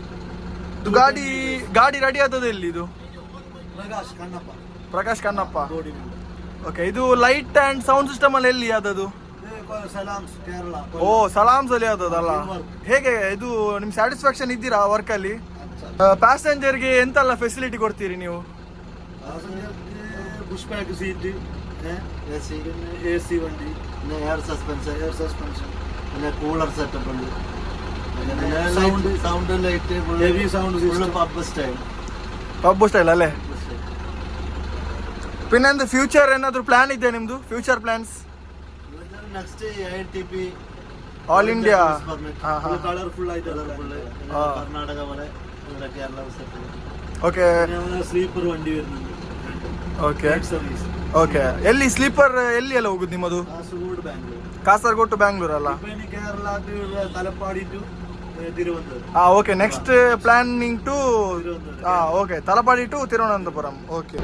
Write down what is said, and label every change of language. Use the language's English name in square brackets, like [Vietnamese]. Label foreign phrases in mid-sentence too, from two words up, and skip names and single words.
[Kannada] ಇದು ಗಾಡಿ ರೆಡಿ ಆದದ್ದು ಎಲ್ಲಿ? ಇದು ಪ್ರಕಾಶ್ ಕಣ್ಣಪ್ಪ. ಓಕೆ. ಇದು [English] light and sound system [Kannada] ಅಲ್ಲಿ ಎಲ್ಲಿ ಆದದ್ದು? ಓ, ಸಲಾಮ್ಸ್ ಅಲ್ಲಿ ಆದದಲ್ಲ. ಹೇಗೆ ಇದು ನಿಮ್ ಸ್ಯಾಟಿಸ್ಫ್ಯಾಕ್ಷನ್ ಇದ್ದೀರಾ ವರ್ಕ್ ಅಲ್ಲಿ? ಪ್ಯಾಸೆಂಜರ್ಗೆ ಎಂತೆಲ್ಲ ಫೆಸಿಲಿಟಿ ಕೊಡ್ತೀರಿ ನೀವು? [English] push back seat, [Malayalam] AC വണ്ടി, പിന്നെ [English] air suspension, [Malayalam] പിന്നെ [English] cooler setup [Malayalam] ഉണ്ട്, [English] sound light, heavy sound system, pub style [Kannada] ಅಲ್ಲೇ. പിന്നെ ಫ್ಯೂಚರ್ ಏನಾದ್ರು ಪ್ಲಾನ್ ಇದೆ ನಿಮ್ದು? [English] future plans? next IRTP All India [Malayalam] കളർഫുൾ ആയിട്ട് കർണാടക പോലെ കേരള സെറ്റ്. [Kannada] ಓಕೆ. [Malayalam] ಸ್ಲೀಪರ್ വണ്ടി വരുന്നുണ്ട്. [Kannada] ಓಕೆ. ಓಕೆ. ಎಲ್ಲಿ ಸ್ಲೀಪರ್ ಎಲ್ಲಿ ಎಲ್ಲ ಹೋಗುದು ನಿಮ್ಮದು? ಕಾಸರಗೋಡು ಟು ಬ್ಯಾಂಗ್ಳೂರ್ ಅಲ್ಲ? ಕೇರಳ ತಲಪಾಡಿ ಟು ತಿರುವನಂತಪುರಂ. ಓಕೆ. [English] next planning to okay, Talapadi to Thiruvananthapuram. [Kannada] ಓಕೆ.